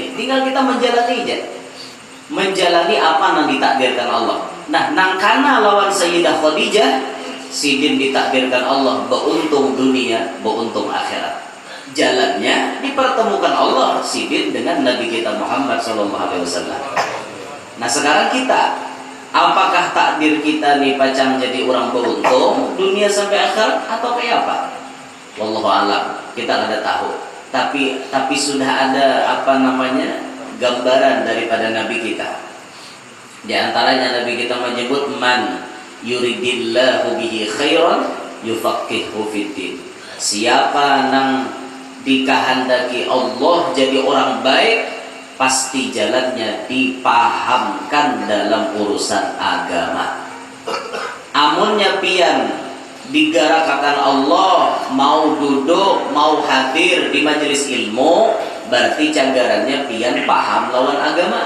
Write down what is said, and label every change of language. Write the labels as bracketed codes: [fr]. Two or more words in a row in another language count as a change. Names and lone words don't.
[id] Tinggal kita menjalani aja. Menjalani apa yang ditakdirkan Allah. [bjn] Nah, nangkana lawan Sayyidah Khadijah, sidin ditakdirkan Allah beruntung dunia, beruntung akhirat. [id] Jalannya dipertemukan Allah sidin dengan Nabi kita Muhammad SAW. [bjn] Nah, sekarang kita, apakah takdir kita nih pacang jadi orang beruntung dunia sampai akhirat atau kayak apa? Wallahu alam, kita ada tahu. Tapi sudah ada gambaran daripada Nabi kita. [id] Di antaranya Nabi kita menyebut [ar] من يرد الله به خيرا يفقهه في الدين. [bjn] Siapa nang dikehendaki Allah jadi orang baik, pasti jalannya dipahamkan dalam urusan agama. Amunnya pian digarakakan Allah mau duduk, mau hadir di majelis ilmu, berarti canggarannya pian paham lawan agama.